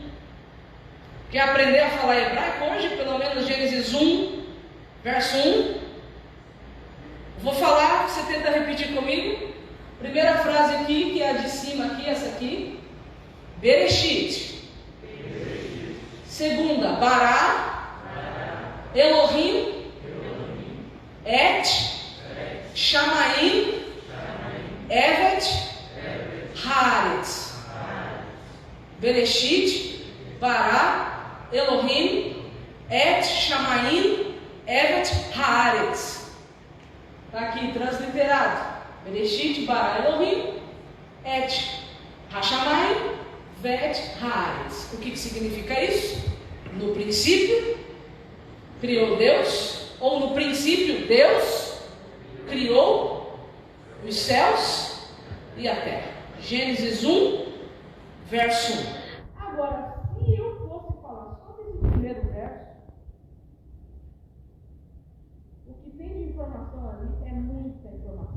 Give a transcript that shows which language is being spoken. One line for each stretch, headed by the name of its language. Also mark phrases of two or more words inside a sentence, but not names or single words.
Portuguese: Quer aprender a falar hebraico hoje? Pelo menos Gênesis 1, verso 1. Vou falar, você tenta repetir comigo. Primeira frase aqui, que é a de cima aqui, essa aqui.
Hebrew: בראשית. Segunda, ברא. אלהים את. שמים ואת. הארץ בראשית. ברא אלהים את. שמים ואת הארץ.
Portuguese: Está aqui transliterado.
Hebrew: בראשית ברא אלהים את. השמים ואת הארץ.
Portuguese: O que significa isso? No princípio, criou Deus, ou no princípio, Deus criou os céus e a terra. Gênesis 1, verso 1. Agora, se eu fosse falar só desse primeiro verso, o que tem de informação ali é muita informação.